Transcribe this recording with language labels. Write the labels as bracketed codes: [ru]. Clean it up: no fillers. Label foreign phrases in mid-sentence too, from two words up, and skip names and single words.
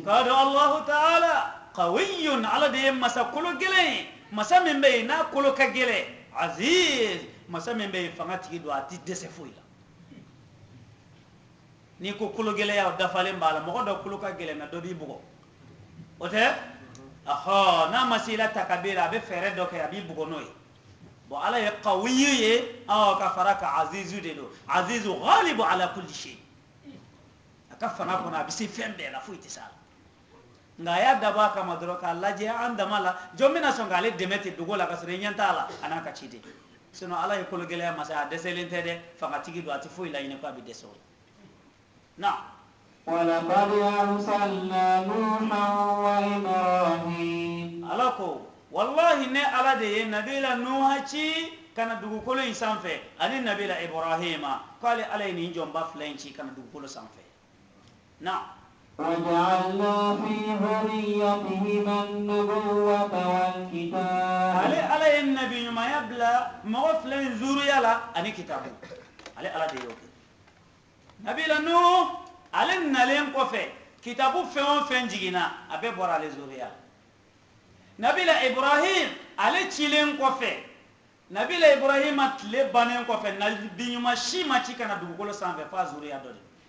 [bm] k'a dɔn [ar] الله تعالى قوي [bm] ala de ye masa kolo gɛlɛn ye masa min bɛ yen n'a kolo ka gɛlɛn aziz masa min bɛ yen fanga tigi don a tɛ dɛsɛ foyi la n'i ko kolo gɛlɛya o dafalen b'a la mɔgɔ dɔ kolo ka gɛlɛn na dɔ b'i bugɔ o tɛ n'a ma se i la takabira a bɛ fɛɛrɛ dɔ kɛ a b'i bugɔ n'o ye bon ala ye qawiyyu ye ka fara ka azizu de don [ar] عزيز غالب على كل شيء [bm] a ka fanga kɔnɔ a bɛ se fɛn bɛɛ la foyi tɛ se a la nka a y'a dabɔ a kama dɔrɔn k'a lajɛ an dama la jɔn bɛna sɔn k'ale dɛmɛ ten dogo la ka sɔrɔ i ɲɛ t'a la a n'a ka ciden sinon ala ye kolo gɛlɛya masa a dɛsɛlen tɛ dɛ fangatigi don a tɛ foyi laɲini k'a bɛ dɛsɛ o la na [ar] ولقد أرسلنا نوحا وإبراهيم [bm] ala ko wallahi ne ala de ye nabila nuha ci kana dugukolo in sanfɛ ani nabila ibrahima k'ale ala ye nin jɔnba fila in ci kana dugukolo sanfɛ na [ar] وجعلنا في ذريتهما النبوة والكتاب [bm] ale ala ye nabi ɲumanya bila mɔgɔ fila in zuriya la ani kitabu ale ala de y'o kɛ nabila nuhu ale nalen kɔfɛ kitabu fɛn o fɛn jiginna a bɛɛ bɔra ale zuriya la nabila ibrahim ale cilen kɔfɛ nabila ibrahima tile bannen kɔfɛ nabi ɲuman si ma ci kana dugukolo sanfɛ f'a zuriya dɔ de